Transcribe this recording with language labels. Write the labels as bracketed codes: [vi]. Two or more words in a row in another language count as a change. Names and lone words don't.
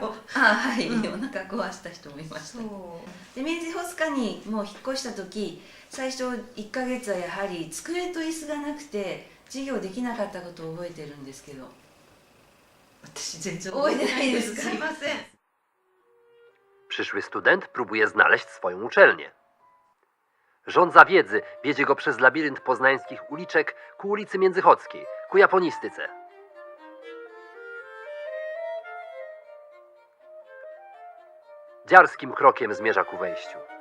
[ja] はい、お腹壊した人もいました。そうでメンズホスカにもう引っ越した時、最初1ヶ月はやはり机と椅子がなくて授業できなかったことを覚えてるんですけど。私全然覚えてないですか？すいません。 [pl] Przyszły student próbuje znaleźć swoją uczelnię. Żądza wiedzy wiedzie go przez labirynt poznańskich uliczek ku ulicy Międzychodzkiej, ku japonistyce. Dziarskim krokiem zmierza ku wejściu.